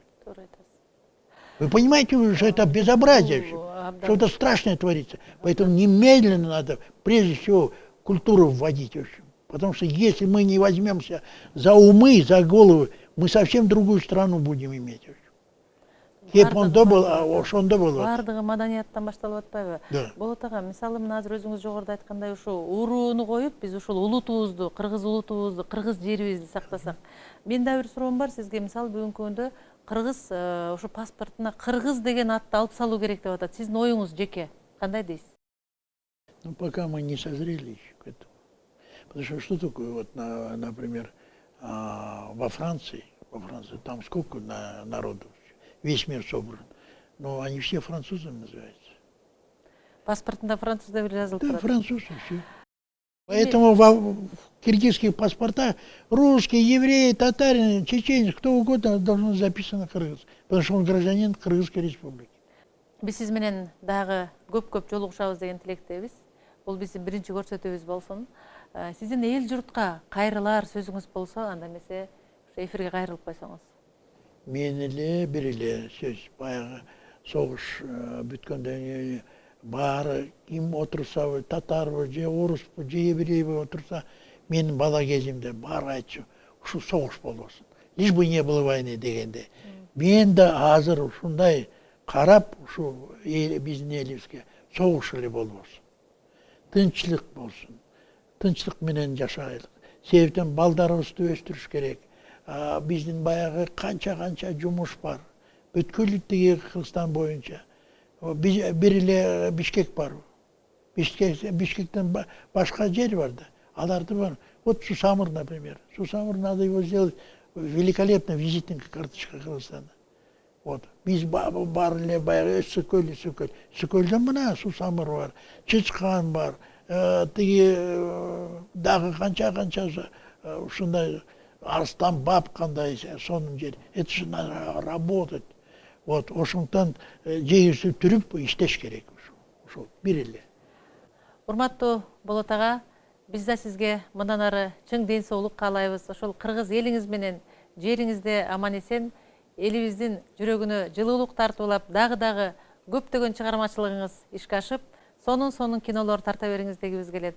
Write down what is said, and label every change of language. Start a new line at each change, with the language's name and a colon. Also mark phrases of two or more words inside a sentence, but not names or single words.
Russian: Вы понимаете, что это безобразие, что это страшное творится. Поэтому немедленно надо, прежде всего, культуру вводить. Потому что если мы не возьмемся за умы, за головы, мы совсем другую страну будем иметь.
Kyrgyz: Кепондо был, а ошондо болот. Бардыгы маданияттан башталып атпайбы?
Russian: Да.
Kyrgyz: Болот ага, мисалы мына азыр өзүңүз жогоруда айткандай ушул урууну коюп, биз ушул улутубузду, кыргыз улутубузду, кыргыз жерибизди сактасак. Менин да бир суроом бар сизге. Мисалы бүгүнкү күндө кыргыз ушу паспортуна кыргыз деген атты алып салуу керек деп атат. Сиздин оюңуз жеке кандай дейсиз?
Russian: Ну, пока мы не созрели еще к этому. Потому что такое, вот, например, во Франции, там сколько народу, весь мир собран, но они все французами называются.
Kyrgyz: Паспортунда француз деп жазылып
Russian: Да,
Kyrgyz: турат.
Russian: француз и все. Поэтому в киргизских паспортах русский, еврей, татарин, чеченец, кто угодно должно записано кыргыз, потому что он гражданин Кыргызской республики.
Kyrgyz: Биз сиз менен дагы көп жолугушабыз деген тилектебиз. Бул биздин биринчи көрсөтүүбүз болсун. Сиздин эл журтка кайрылар сөзүңүз болсо, анда эмесе эфирге кайрылып койсоңуз. Мен эле бир эле сөз, баягы согуш бүткөндөн кийин баары ким отурса, татарбы же оруспу же еврейби отурса, менин бала кезимде баары айтчу, ушу согуш болбосун.
Russian: Лишь бы не было войны дегенде.
Kyrgyz: Мен да азыр ушундай карап, ушу биздин элибизге согуш эле болбосун. Тынччылык болсун. Тынччылык менен жашайлык. себептен балдарыбызды өстүрүш керек. Биздин баягы канча жумуш бар. Бүткүл тиги Кыргызстан боюнча. Бир эле Бишкек бар. Бишкектен башка жер бар да. Аларды бар.
Russian: Вот Сусамыр, например. Сусамыр надо его сделать великолепно визитная карточка Кыргызстана. Вот.
Kyrgyz: Биз бар эле баягы Сүкөлдөн мына Сусамыр бар, Чычкан бар, тиги дагы канча ушундай Арстан Баб кандай сонун жер.
Russian: Это же надо работать.
Kyrgyz: Вот ошондон жегиси түрүп иштеш керек. Ошол бир эле. Урматтуу Болот ага, биз да сизге мындан ары чың ден соолук каалайбыз. Ошол кыргыз элиңиз менен жериңизде аман эсен, элибиздин жүрөгүнө жылуулук тартуулап, дагы көптөгөн чыгармачылыгыңыз ишке ашып, сонун кинолор тарта бериңиз дегибиз келет.